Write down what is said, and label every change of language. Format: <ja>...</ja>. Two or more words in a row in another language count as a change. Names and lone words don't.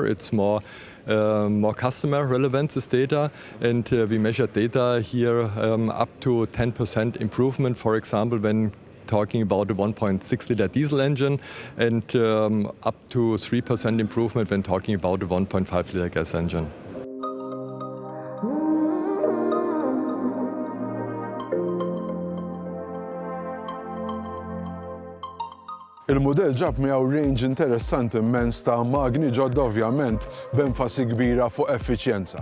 <en>It's more customer relevant, this data, and we measured data here up to 10% improvement, for example, when talking about a 1.6-liter diesel engine, and up to 3% improvement when talking about a 1.5-liter gas engine.</en> <mt>Il-mudell ġab miegħu range interessanti immens ta' magni ġodda ovvjament b'enfasi kbira fuq effiċjenza.</mt>